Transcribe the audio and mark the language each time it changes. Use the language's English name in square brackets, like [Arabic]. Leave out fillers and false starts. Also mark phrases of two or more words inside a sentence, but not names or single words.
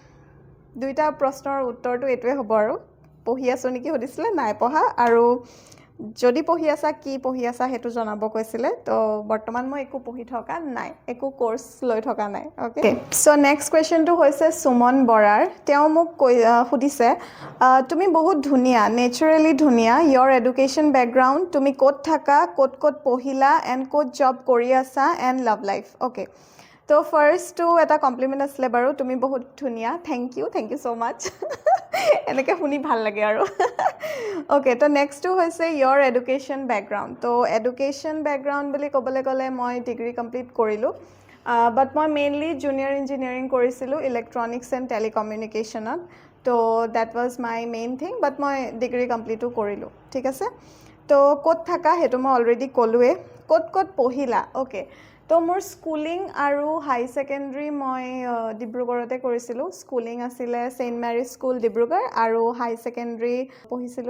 [Assamese] দুইটা প্ৰশ্নৰ উত্তৰটো এইটোৱে হ'ব আৰু পঢ়ি আছোঁ নেকি সুধিছিলে নাই পঢ়া আৰু যদি পঢ়ি আছা কি পঢ়ি আছা সেইটো জনাব কৈছিলে তো বৰ্তমান মই একো পঢ়ি থকা নাই একো কোৰ্স লৈ থকা নাই [English] okay so [Assamese] নেক্সট কোৱেশ্চনটো হৈছে সুমন বৰাৰ তেওঁ মোক সুধিছে তুমি বহুত ধুনিয়া নেচাৰেলি ধুনিয়া [English] your education background [Assamese] তুমি ক'ত থাকা ক'ত পঢ়িলা and ক'ত জব কৰি আছা and [English] love life [Assamese] ওকে তো ফাৰ্ষ্ট টু এটা কমপ্লিমেন্ট আছিলে বাৰু তুমি বহুত ধুনিয়া [English] thank you so much [Assamese] এনেকৈ শুনি ভাল লাগে আৰু ওকে তো নেক্সট টু হৈছে [English] your education background [Assamese] তো [English] education background [Assamese] বুলি ক'বলৈ গ'লে মই ডিগ্ৰী কমপ্লিট কৰিলোঁ বাট মই মেইনলি [English] junior engineering [Assamese] কৰিছিলোঁ ইলেক্ট্ৰনিক্স এণ্ড টেলিকমিউনিকেশ্যনত তো [English] that was my main thing but [Assamese] মই ডিগ্ৰী কমপ্লিটো কৰিলোঁ ঠিক আছে তো ক'ত থাকা সেইটো মই অলৰেডি ক'লোৱে ক'ত পঢ়িলা ওকে তো মোৰ স্কুলিং আৰু [English] higher secondary [Assamese] মই ডিব্ৰুগড়তে কৰিছিলোঁ স্কুলিং আছিলে ছেইণ্ট মেৰী স্কুল ডিব্ৰুগড় আৰু [English] higher secondary [Assamese] পঢ়িছিলোঁ